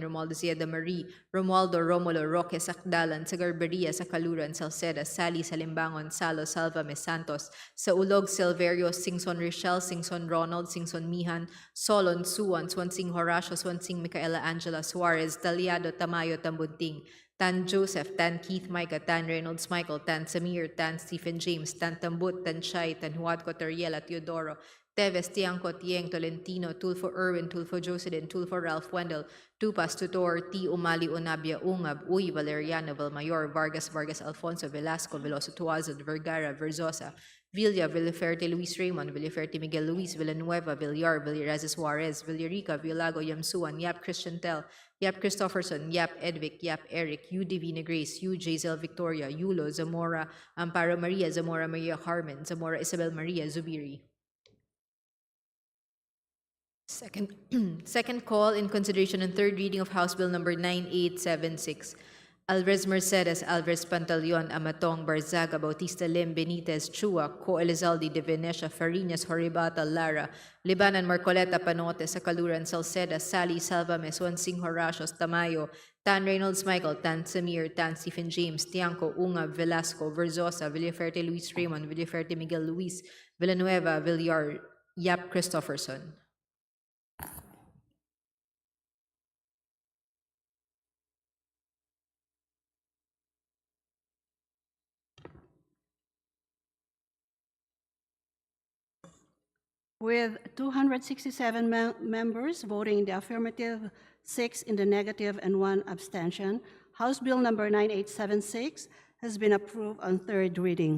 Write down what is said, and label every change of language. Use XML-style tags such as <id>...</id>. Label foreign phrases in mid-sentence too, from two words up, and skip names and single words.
<en>Romualdez Yeda Marie, Romualdo Romulo, Roque Sacdalan, Sagarberia, Sacaluran, Salceda, Sally Salimbangon, Salo, Salvame Santos, Saulog, Silverio, Singson Richel, Singson Ronald, Singson Mihan, Solon, Suwan, Swansing Horacio, Swansing Micaela Angela Suarez, Taliado, Tamayo, Tambunting, Tan Joseph, Tan Keith Micah, Tan Reynolds Michael, Tan Samir, Tan Stephen James, Tan Tambut, Tan Shai, Tan Huatco Toriela, Teodoro, Teves, Tiangco, Tieng, Tolentino, Tulfo Irwin, Tulfo Jocelyn, Tulfo Ralph Wendell, Tupas, Tutor, T. Umali, Unabia, Ungab, Uy, Valeriano, Valmayor, Vargas, Vargas, Alfonso, Velasco, Veloso, Tuazon, Vergara, Verzosa, Villa, Villaferte, Luis Raymond, Villaferte, Miguel Luis, Villanueva, Villar, Villarezes Juarez, Villarica, Villago, Yamsuan, Yap Christian Tel, Yap Christopherson, Yap Edvic, Yap Eric, U Divina Grace, U Jazel Victoria, Yulo, Zamora, Amparo Maria, Zamora Maria Carmen, Zamora Isabel Maria, Zubiri. Second call in consideration and third reading of House Bill number 9876. Alvarez Mercedes, Alvarez Pantaleon, Amatong, Barzaga, Bautista Lim, Benitez, Chua, Co Elizalde, De Venecia, Farinas, Horibata, Lara, Libanan, Marcoleta, Panote, Sacaluran, Salceda, Sally, Salvame, Swansing, Horatios, Tamayo, Tan Reynolds Michael, Tan Samir, Tan Stephen James, Tiangco, Unga, Velasco, Verzosa, Villaferte Luis Raymond, Villaferte Miguel Luis, Villanueva, Villar, Yap Christopherson. With 267 members voting in the affirmative, 6 in the negative, and 1 abstention, House Bill number 9876 has been approved on third reading.</en>